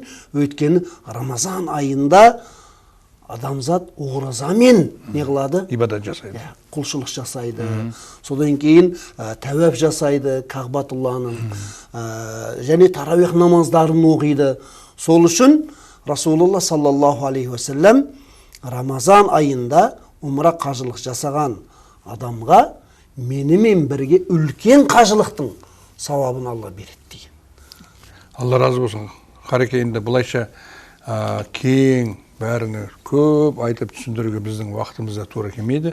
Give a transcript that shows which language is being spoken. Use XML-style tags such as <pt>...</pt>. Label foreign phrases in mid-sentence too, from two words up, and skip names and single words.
<kk>Өйткені Рамазан айында адамзат оразамен не қылады? Ибадат жасайды. Құлшылық жасайды. Содан кейін тәуәп жасайды Кағбатулланың. Және таравих намаздарын оқиды. Сол үшін Расулулла</kk> <ar>صلى الله عليه وسلم</ar> <kk>Рамазан айында умра қажылық жасаған адамға менімен бірге үлкен қажылықтың сауабын Алла береді деген. Алла разы болсын. Қарекейінде бұлайша кең бәріні көп айтып түсіндіруге біздің уақытымызда тура келмейді.</kk>